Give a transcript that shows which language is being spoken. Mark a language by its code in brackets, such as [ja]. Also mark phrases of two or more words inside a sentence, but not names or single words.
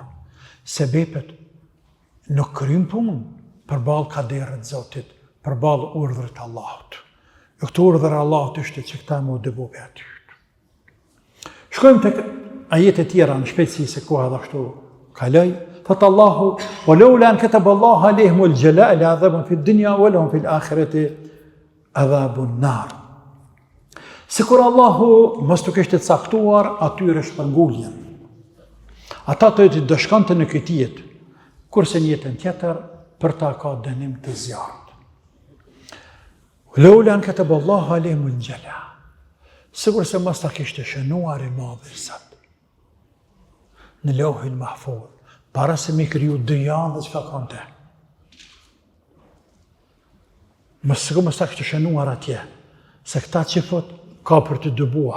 [sq] Sebepet nuk kryjn punë përballë kaderit të Zotit, përballë urdhrit të Allahut. Këtë urdhër e Allahut ishte që këta më dëbu për aty. Shkojmë tek ajete tjera në shpejtësi se koha dhe ashtu kaloj. Thot Allahu: [ar] "ولولا أن كتب الله عليهم الجلاء لعذبهم في الدنيا ولهم في الآخرة عذاب النار." [sq] Sikur Allahu mos të kishte caktuar atyre shpërnguljen. Ata të dëshkonte në këtë jetë, kurse në jetën tjetër për ta ka dënim të zjarrt. [ar] ولولا أن كتب الله عليهم الجلاء. [sq] Sigur se mos ta kishte shënuar i madhi sot në Lauhul Mahfuz, para se me kriju dynjan dhe çka ka te. Mos ta kishte shënuar atje, se këta qifot ka për të dëbuar.